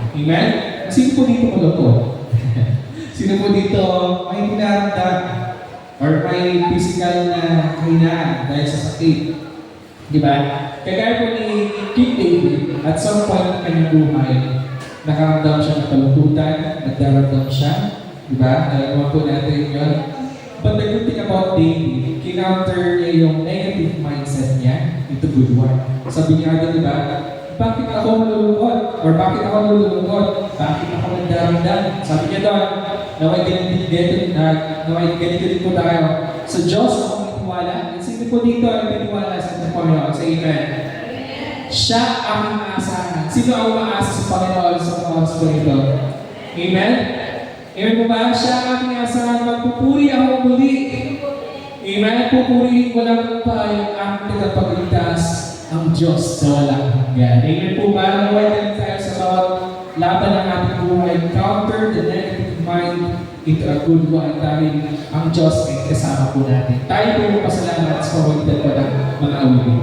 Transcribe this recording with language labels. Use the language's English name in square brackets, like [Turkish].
[Filipino] Amen? Sino po dito malungkot? Sino po dito may dinaramdam or may physical na kahinaan dahil sa sakit? Di ba? Kagaya po ni King David, [English] at some point [Filipino] ng kanyang buhay, nakaramdam siya ng kalungkutan, nagdaramdam siya. Di ba? Alam po natin yun. [English] But the good thing about David, [Filipino] kinounter niya yung [English] negative mindset niya into good one. [Filipino] Sabi niya di ba? Bakit ako malulungkot? Or bakit ako nalulungkot? Bakit ako nagdaramdam? Sabi niya doon, naway ganito din po tayo. Sa Diyos ako nagtiwala. At sino po dito ang nagtiwala sa ating Panginoon? Sa Amen. Siya ang aasahan. Sino ang umaasa sa Panginoon sa mga oras po nito? Amen? Amen po ba? Siya ang aking aasahan. Magpupuri ako muli. Amen? Pupurihin ko lang pa yung aking tagapagligtas, ang Diyos na walang hanggan. Amen po ba? Naway din tayo sa bawat laban ng ating buhay. [English] Counter the negative mind into a good one. [Filipino] Dahil ang Diyos ay kasama po natin. Tayo po yung pasalamat sa pamamagitan po ng mga awitin.